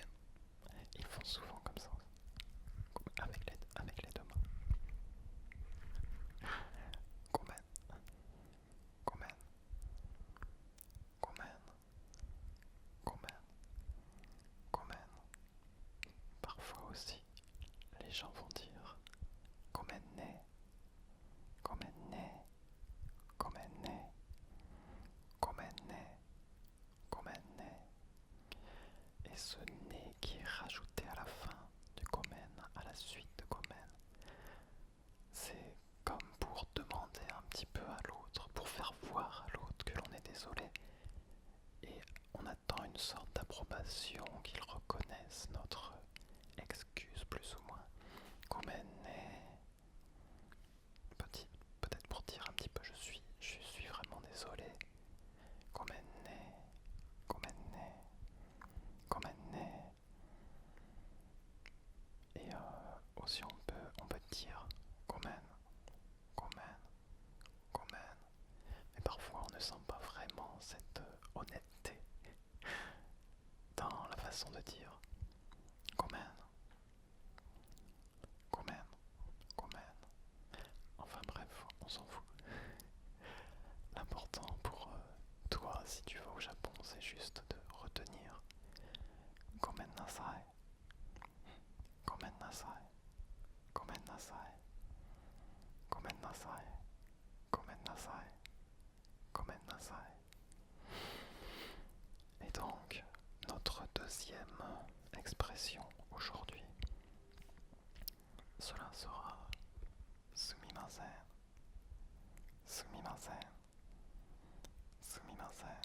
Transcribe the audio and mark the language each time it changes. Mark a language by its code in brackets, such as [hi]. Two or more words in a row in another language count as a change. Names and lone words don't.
[fr] Ils font souvent comme ça, avec les deux mains. [ja] ごめん、ごめん、ごめん、ごめん、ごめん. [fr] Parfois aussi, les gens vont dire [ja] ごめんね、ごめんね、ごめんね、ごめんね、ごめんね. [fr] Et ce ne qui est rajouté à la fin du gomen, à la suite de gomen, c'est comme pour demander un petit peu à l'autre, pour faire voir à l'autre que l'on est désolé. Et on attend une sorte d'approbation, qu'il reconnaisse notre excuse plus ou moins. [ja] ごめんね. [fr] Peut-être pour dire un petit peu je suis vraiment désolé. [ja] ごめんね。ごめんね. ごめんね. [fr] Et aussi on peut dire [ja] ごめん、ごめん、ごめん. [fr] Mais parfois on ne sent pas vraiment cette honnêteté dans la façon de dire [ja] ごめん、ごめん、ごめん. [fr] Enfin bref, on s'en fout. L'important pour toi, si tu vas au Japon, c'est juste de retenir [ja] ごめんなさい、ごめんなさい、ごめんなさい、ごめんなさい、ごめんなさい、ごめんなさい. [fr] Et donc, notre deuxième expression aujourd'hui, cela sera [ja] すみません、すみません、すみません.